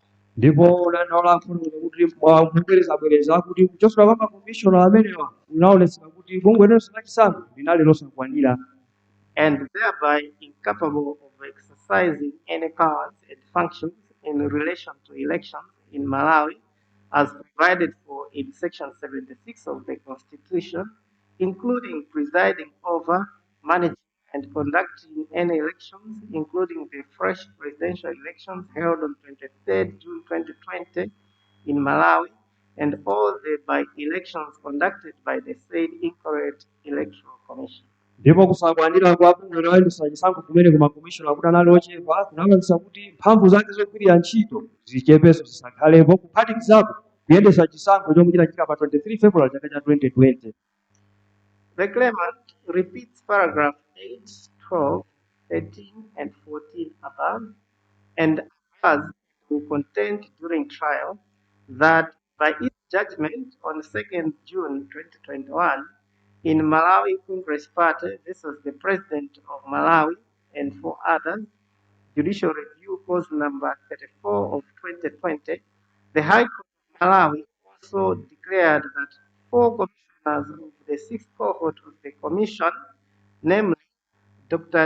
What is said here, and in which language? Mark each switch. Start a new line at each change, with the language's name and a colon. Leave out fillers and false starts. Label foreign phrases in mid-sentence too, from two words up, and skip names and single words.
Nyanja: Ndipo dandaula kufotokoza kuti mubwerezabwereza kuti kuchosedwa kwa makomishona amenewa unaonetsa kuti bungwe loyendetsa chisankho linali losakwanira
English: and thereby incapable of exercising any powers and functions in relation to elections in Malawi as provided for in Section 76 of the Constitution, including presiding over, managing, and conducting any elections, including the fresh presidential elections held on 23rd June 2020 in Malawi, and all the by-elections conducted by the said incorrect Electoral Commission.
Nyanja: Ndipo kusakwanira kwa bungwe loyendetsa chisankho kumene kumakomishona kuti anali ochepa kunapangisa kuti mphamvu zake zogwirira ntchito zichepenso zisakhalepo kuphatikizapo kuyendetsa chisankho chomwe chinachitika pa 23 February chaka cha 2020.
English: The claimant repeats paragraph 8, 12, 13, and 14 above and avers to contend during trial that by its judgment on 2nd June 2021 in Malawi Congress Party versus the President of Malawi and 4 others, Judicial Review Cause number 34 of 2020, the High Court of Malawi also declared that 4 commissioners of the 6th cohort of the Commission, namely Dr.